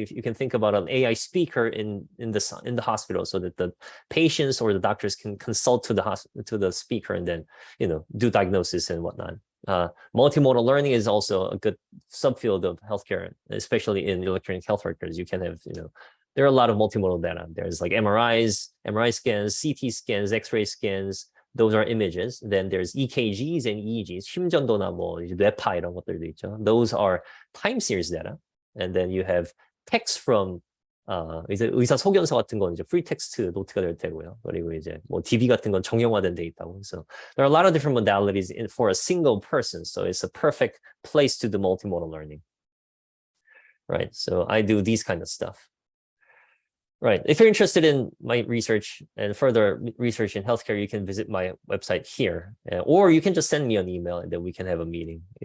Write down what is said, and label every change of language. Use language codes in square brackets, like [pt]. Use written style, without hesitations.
[en] If you can think about an AI speaker in the hospital, so that the patients or the doctors can consult to the speaker and then do diagnosis and whatnot. Multimodal learning is also a good subfield of healthcare, especially in electronic health records. You can have, there are a lot of multimodal data. There's like MRI scans, CT scans, X-ray scans. Those are images. Then there's EKGs and EEGs, [ko] 심전도나 뭐 뇌파 이런 것들도 있죠. [en] Those are time series data. And then you have text from [ko] 이제 의사 소견서 같은 건 이제 free text 노트가 될 테고요. 그리고 이제 뭐 DB 같은 건 정형화된 데이터고. [en] So there are a lot of different modalities for a single person. So it's a perfect place to do multimodal learning. Right. So I do these kind of stuff. Right. If you're interested in my research and further research in healthcare, you can visit my website here, or you can just send me an email and then we can have a meeting.